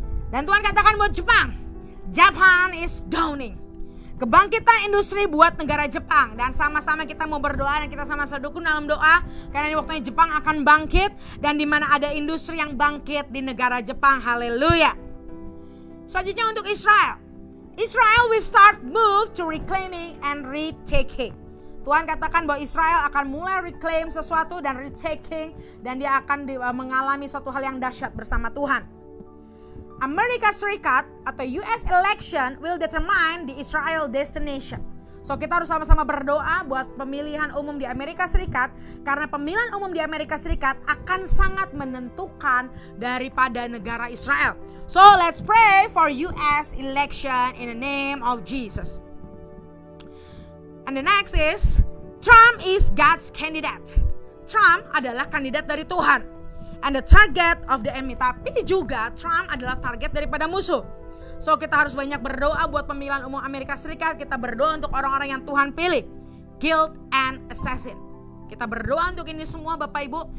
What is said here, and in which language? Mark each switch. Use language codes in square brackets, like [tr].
[id] Dan Tuhan katakan buat Jepang, [en] Japan is dawning. [id] Kebangkitan industri buat negara Jepang, dan sama-sama kita mau berdoa dan kita sama-sama dukung dalam doa karena di waktunya Jepang akan bangkit, dan di mana ada industri yang bangkit di negara Jepang. Haleluya. Selanjutnya untuk Israel. [en] Israel will start move to reclaiming and retaking. [id] Tuhan katakan bahwa Israel akan mulai reclaim sesuatu dan retaking, dan dia akan mengalami suatu hal yang dahsyat bersama Tuhan. [en] Amerika Serikat atau US election will determine the Israel destination. [id] So kita harus sama-sama berdoa buat pemilihan umum di Amerika Serikat, karena pemilihan umum di Amerika Serikat akan sangat menentukan daripada negara Israel. [en] So let's pray for US election in the name of Jesus. And the next is Trump is God's candidate. [id] Trump adalah kandidat dari Tuhan. [en] And the target of the enemy. [id] Tapi juga Trump adalah target daripada musuh. So kita harus banyak berdoa buat pemilihan umum Amerika Serikat. Kita berdoa untuk orang-orang yang Tuhan pilih. [en] Guilt and assassin. [id] Kita berdoa untuk ini semua Bapak Ibu.